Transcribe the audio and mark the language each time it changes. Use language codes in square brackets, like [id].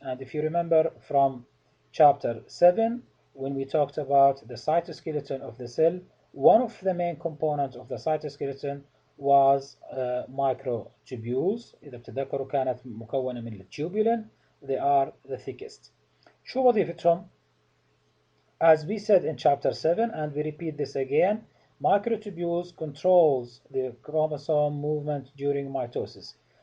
[en] And if you remember from chapter 7 when we talked about the cytoskeleton of the cell, one of the main components of the cytoskeleton was microtubules. [ar] إذا بتتذكروا كانت مكونة من التubulin. [en] They are the thickest. [ar] شو وظيفتهم؟ [en] As we said in chapter 7, and we repeat this again, microtubules controls the chromosome movement during mitosis.